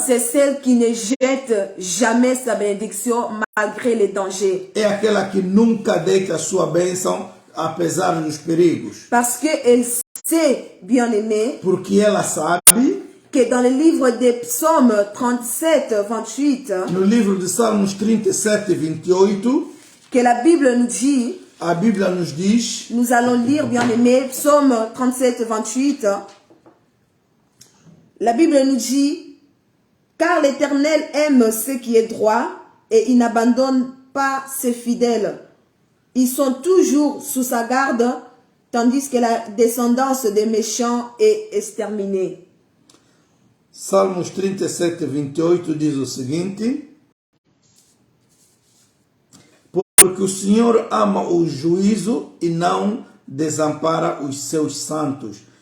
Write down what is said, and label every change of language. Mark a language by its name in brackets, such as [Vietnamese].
[French] c'est celle qui ne jette jamais sa bénédiction malgré les dangers. [Portuguese] é aquela que nunca deita a sua bênção apesar dos perigos, [French] Parce qu'elle sait, bien-aimée, [Portuguese] porque ela sabe, [French] que dans le livre des psaumes 37, 28, [Portuguese] no livro de Salmos 37, 28, [French] que la Bible nous dit, [Portuguese] a Bíblia nos diz, [French] nous allons lire, bien-aimé, psaume 37, 28, la Bible nous dit, car l'Éternel aime ce qui est droit et il n'abandonne pas ses fidèles. Ils sont toujours sous sa garde, tandis que la descendance des méchants est exterminée. [Portuguese] Salmos 37, 28 diz o seguinte: porque o Senhor ama o juízo e não desampara os seus santos.